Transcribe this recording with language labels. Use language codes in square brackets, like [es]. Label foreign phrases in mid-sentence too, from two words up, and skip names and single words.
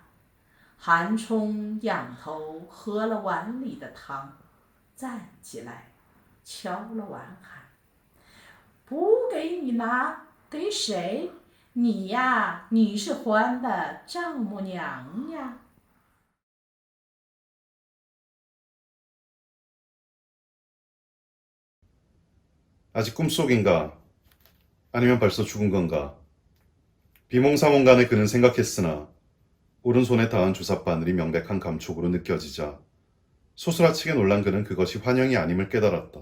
[zh] 韩冲仰头喝了碗里的汤，站起来，敲了碗喊：不给你拿，给谁？你呀，你是欢的丈母娘呀。 [ko] 아직 꿈속인가? 아니면 벌써 죽은 건가? 비몽사몽간에 그는 생각했으나 오른손에 닿은 주삿바늘이 명백한 감촉으로 느껴지자 소스라치게 놀란 그는 그것이 환영이 아님을 깨달았다.